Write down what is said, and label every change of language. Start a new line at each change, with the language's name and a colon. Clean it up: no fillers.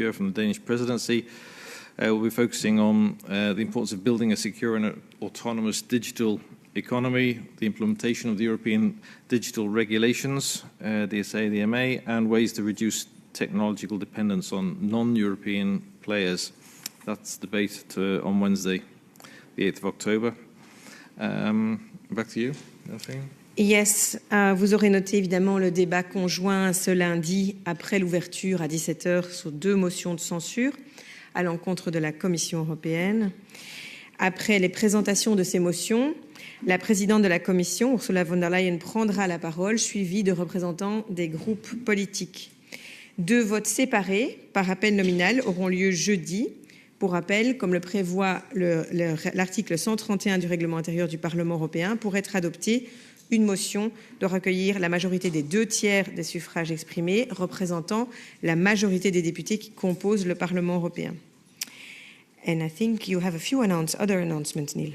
English: Bjerre from the Danish presidency. We'll be focusing on the importance of building a secure and autonomous digital economy, the implementation of the European digital regulations, DSA, the MA, and ways to reduce technological dependence on non-European players. That's debate on Wednesday, the 8th of October. Back to you, Delphine.
French: Yes, vous aurez noté évidemment le débat conjoint ce lundi après l'ouverture à 17h sur 2 motions de censure à l'encontre de la Commission européenne. Après les présentations de ces motions, la présidente de la Commission, Ursula von der Leyen, prendra la parole, suivie de représentants des groupes politiques. 2 votes séparés par appel nominal auront lieu jeudi. Pour rappel, comme le prévoit l'article 131 du règlement intérieur du Parlement européen, pour être adopté, une motion doit recueillir la majorité des 2/3 des suffrages exprimés, représentant la majorité des députés qui composent le Parlement européen.
English: And I think you have a few other announcements, Neil.